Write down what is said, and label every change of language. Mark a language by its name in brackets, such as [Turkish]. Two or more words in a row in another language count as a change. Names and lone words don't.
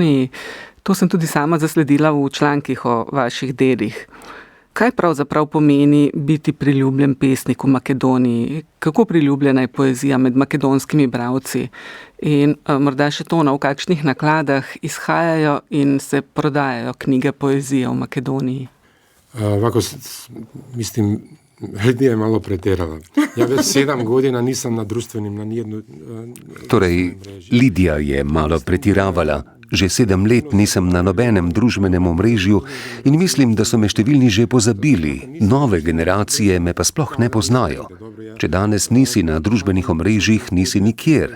[Slovenian] To sem tudi sama zasledila v člankih o vaših delih. Kaj pravzaprav pomeni biti priljubljen pesnik v Makedoniji? Kako priljubljena je poezija med makedonskimi bralci? In morda še to, v kakšnih nakladah izhajajo in se prodajajo knjige poezije v Makedoniji? [Serbian] Ovako, mislim, Lidija je malo preterala. Ja već 7 godina nisam na društvenim, na nijednu... [Slovenian] Torej, Lidija je malo pretiravala. Že 7 let nisem na nobenem družbenem omrežju in mislim, da so me številni že pozabili. Nove generacije me pa sploh ne poznajo. Če danes nisi na družbenih omrežjih, nisi nikjer.